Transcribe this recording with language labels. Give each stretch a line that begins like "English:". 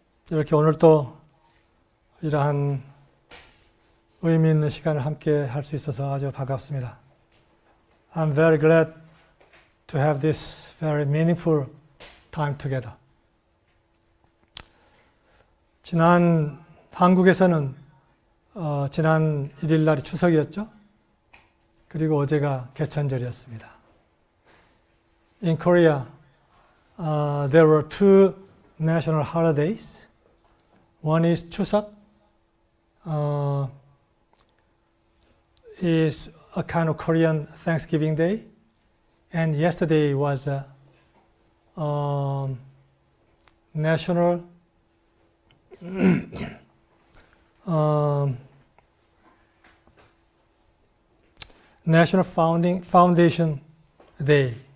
Korean: 이렇게 오늘 또 이러한 의미 있는 시간을 함께 할 수 있어서 아주 반갑습니다.
English: I'm very glad to have this very meaningful time together.
Korean: 지난 한국에서는 지난 1일 날이 추석이었죠. 그리고 어제가 개천절이었습니다.
English: In Korea, there were two national holidays. One is Chuseok, is a kind of Korean Thanksgiving Day, and yesterday was a national National Foundation Day.